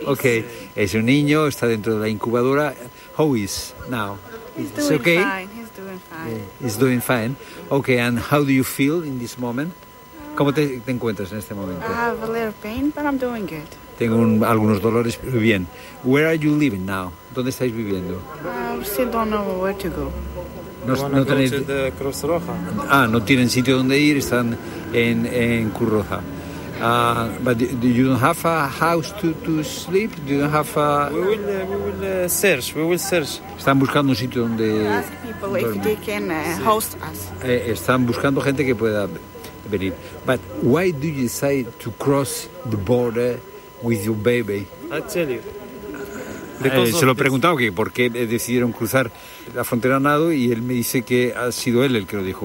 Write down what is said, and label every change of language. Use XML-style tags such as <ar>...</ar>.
<es>Okay, es un niño, está dentro de la incubadora.</es> <en>How is now? He's doing okay. Fine. He's doing fine. Yeah, he's doing fine. Okay, and how do you feel in this moment?</en> <es>¿Cómo te encuentras en este momento?</es> <en>I have a little pain, but I'm doing good.</en> <es>Tengo algunos dolores, pero bien.</es> <en>Where are you living now?</en> <es>¿Dónde estáis viviendo?</es> <en>I still don't know where to go.</en> <es>No tenéis de Cruz Roja. Ah, no tienen sitio donde ir, están en Cruz Roja.</es> <en>But you don't have a house to sleep? Do you have a... We will search.</en> <es>Están buscando un sitio donde...</es> <en>Ask people if they can host us.</en> <es>Están buscando gente que pueda venir.</es> <en>But why do you decide to cross the border with your baby? I'll tell you.</en> <es>Se lo he preguntado que por qué decidieron cruzar la frontera a nado y él me dice que ha sido él el que lo dijo.</es>